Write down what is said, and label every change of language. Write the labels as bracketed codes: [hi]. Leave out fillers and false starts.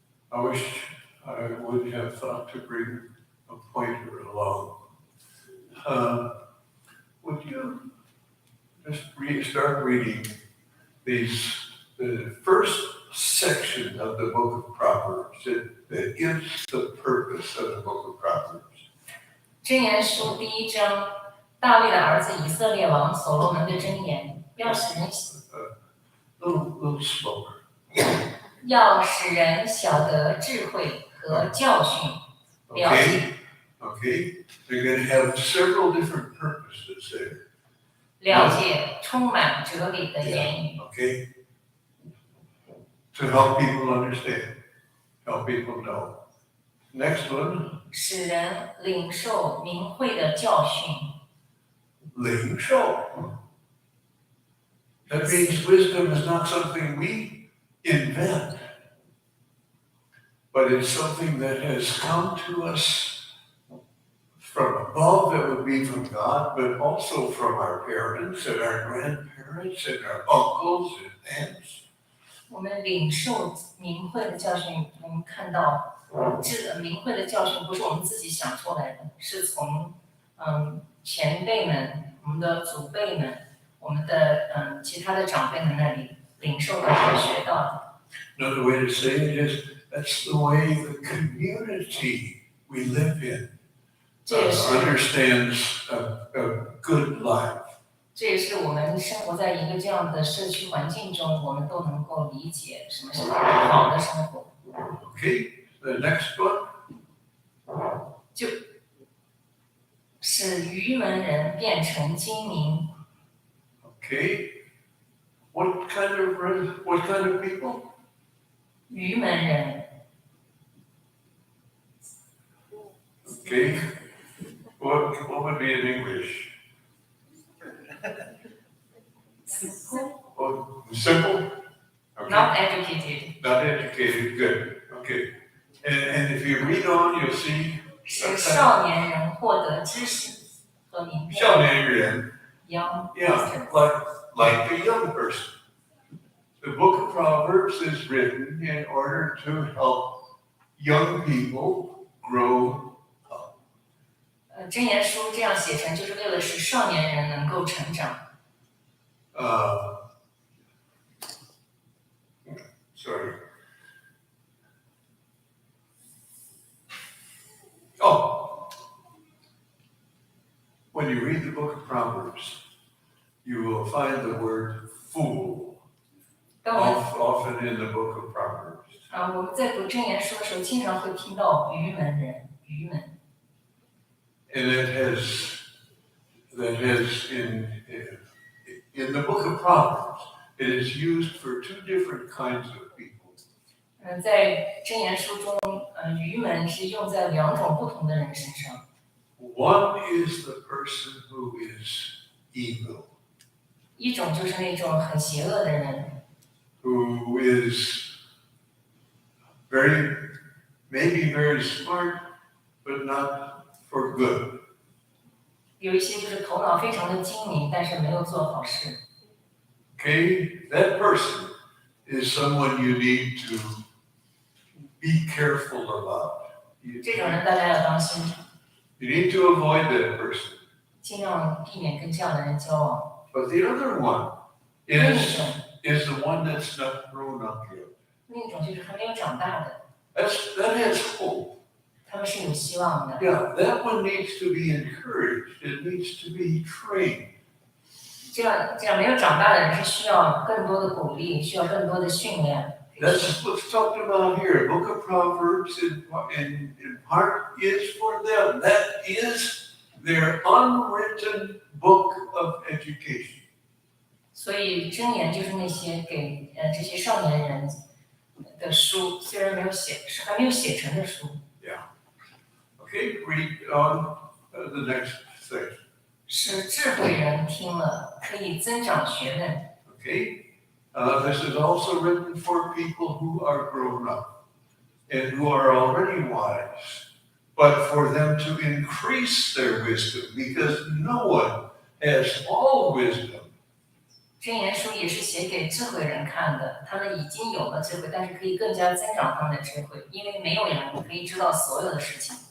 [en] I wish I would have thought to bring a pointer along. Would you just start reading the first section of the book of Proverbs that gives the purpose of the book of Proverbs? [zh] 箴言书第一章，大卫的儿子以色列王所罗门的箴言，要使人 [en] Little slower. [zh] 要使人晓得智慧和教训，了 [en] Okay. [zh] 解 [en] Okay? They're going to have several different purposes there. [zh] 了解充满哲理的言语， [en] Okay? To help people understand, help people know. Next one, [zh] 使人领受明慧的教训。领受. [en] That means wisdom is not something we invent, but it's something that has come to us from above, that would be from God, but also from our parents and our grandparents and our uncles and aunts. [zh] 我们领受明慧的教训，我们看到，这明慧的教训不是我们自己想出来的，是从前辈们、我们的祖辈们、我们的其他的长辈们那里领受到和学到的。 [en] Another way to say it is that's the way the community we live in understands a good life. [zh] 这也是我们生活在一个这样的社区环境中，我们都能够理解什么是好的生活。 [en] Okay, the next one. [zh] 使愚门人变成精明。 [en] Okay, what kind of people? [zh] 愚门人， [en] Okay, what would be in English? Oh, simple? Okay. not educated， Not educated, good, okay. And if you read on, you'll see [zh] 使少年人获得知识和明白。少年人, [en] young yeah, like a young person. The book of Proverbs is written in order to help young people grow up. [zh] 箴言书这样写成，就是为了使少年人能够成长。 [en] Sorry. Oh, when you read the book of Proverbs, you will find the word fool [zh] 当我们 [en] often in the book of Proverbs. [zh] 我们在读箴言书的时候，经常会听到愚门人、愚门。 [en] And that has in the book of Proverbs, it is used for two different kinds of people. [zh] 在箴言书中，愚门是用在两种不同的人身上。 [en] One is the person who is evil, [zh] 一种就是那种很邪恶的人， [en] who is maybe very smart, but not for good. [zh] 有一些就是头脑非常的精明，但是没有做好事。 [en] Okay, that person is someone you need to be careful about. [zh] 这种人大家要当心， [en] You need to avoid that person. [zh] 尽量避免跟这样的人交往。 [en] But the other one [zh] 另一 [en] is [zh] 种， [en] the one that's not grown up yet. [zh] 另一种就是还没有长大的， [en] That has hope. [zh] 他们是有希望的。 [en] Yeah, that one needs to be encouraged. It needs to be trained. [zh] 这样没有长大的人是需要更多的鼓励，需要更多的训练。 [en] That's what's talked about here. The book of Proverbs in part is for them. That is their unwritten book of education. [zh] 所以箴言就是那些给这些少年人的书，虽然没有写，是还没有写成的书。 [en] Okay, read on the next section. [zh] 使智慧人听了，可以增长学问。 [en] Okay, this is also written for people who are grown up and who are already wise, but for them to increase their wisdom, because no one has all wisdom. [zh] 箴言书也是写给智慧人看的，他们已经有了智慧，但是可以更加增长他们的智慧，因为没有人可以知道所有的事情。